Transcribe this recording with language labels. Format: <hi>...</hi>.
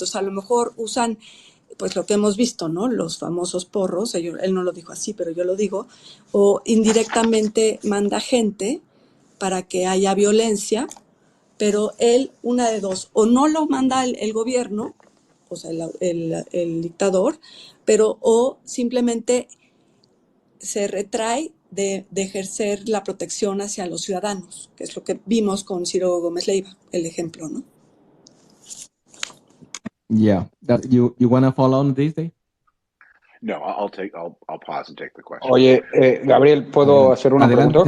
<es>Entonces a lo mejor usan pues lo que hemos visto, ¿no? Los famosos porros, él no lo dijo así, pero yo lo digo, o indirectamente manda gente para que haya violencia, pero él, una de dos, o no lo manda el gobierno, o sea, el dictador, pero o simplemente se retrae de ejercer la protección hacia los ciudadanos, que es lo que vimos con Ciro Gómez Leiva, el ejemplo, ¿no?</es> <en>Yeah. You want to follow on this, Dave? No, I'll pause and take the question.</en> <es>Oye, Gabriel, ¿puedo hacer una pregunta?</es>